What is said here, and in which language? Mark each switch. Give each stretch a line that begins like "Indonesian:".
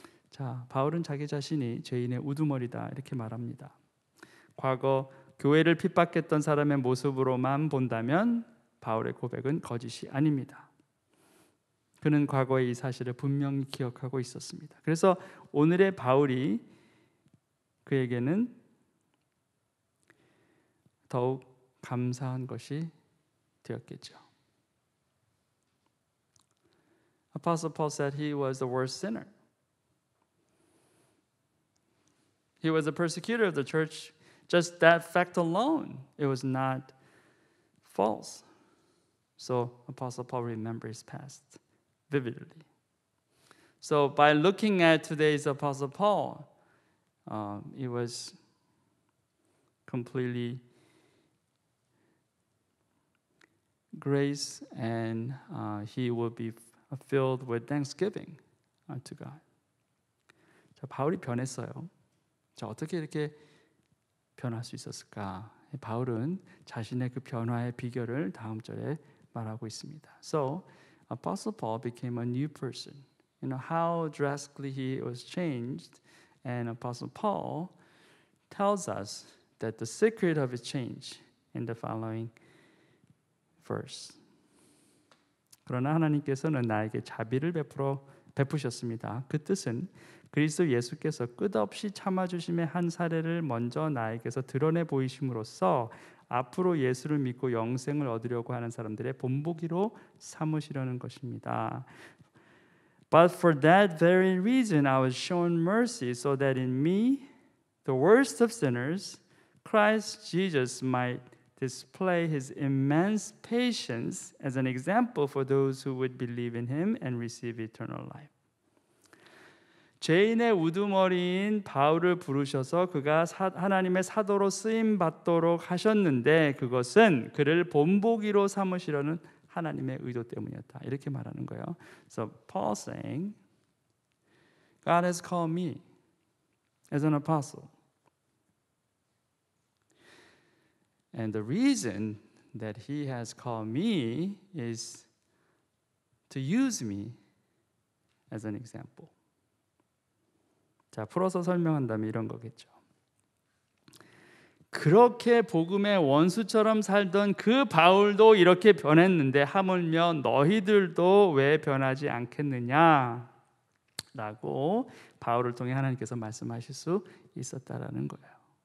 Korean: 자, 바울은 자기 자신이 죄인의 우두머리다 이렇게 말합니다. 과거 교회를 핍박했던 사람의 모습으로만 본다면 바울의 고백은 거짓이 아닙니다. 그는 과거의 이 사실을 분명히 기억하고 있었습니다. 그래서 오늘의 바울이 그에게는 더욱 감사한 것이 되었겠죠.
English: Apostle Paul said he was the worst sinner. He was a persecutor of the church. Just that fact alone, it was not false. So Apostle Paul remembered his past vividly. So by looking at today's Apostle Paul, it was completely grace, and he will be filled with thanksgiving unto God.
Korean: 자, 바울이 변했어요. 자, 어떻게 이렇게 변할 수 있었을까? 바울은 자신의 그 변화의 비결을 다음 절에 말하고 있습니다.
English: So, Apostle Paul became a new person. You know how drastically he was changed, and Apostle Paul tells us that the secret of his change in the following verse.
Korean: 그러나 하나님께서는 나에게 자비를 베푸셨습니다. 그 뜻은 그리스도 예수께서 끝없이 참아주심의 한 사례를 먼저 나에게서 드러내 보이심으로써 앞으로 예수를 믿고 영생을 얻으려고 하는 사람들의 본보기로 삼으시려는 것입니다.
English: But for that very reason I was shown mercy so that in me, the worst of sinners, Christ Jesus might display his immense patience as an example for those who would believe in him and receive eternal life.
Korean: 죄인의 우두머리인 바울을 부르셔서 그가 하나님의 사도로 쓰임 받도록 하셨는데 그것은 그를 본보기로 삼으시려는 하나님의 의도 때문이었다. 이렇게 말하는 거예요.
English: So Paul saying, God has called me as an apostle. And the reason that he has called me is to use me as an example.
Korean: 자, 풀어서 설명한다면 이런 거겠죠. 그렇게 복음의 원수처럼 살던 그 바울도 이렇게 변했는데 하물며 너희들도 왜 변하지 않겠느냐? 라고 바울을 통해 하나님께서 말씀하실 수 있었다라는 거예요.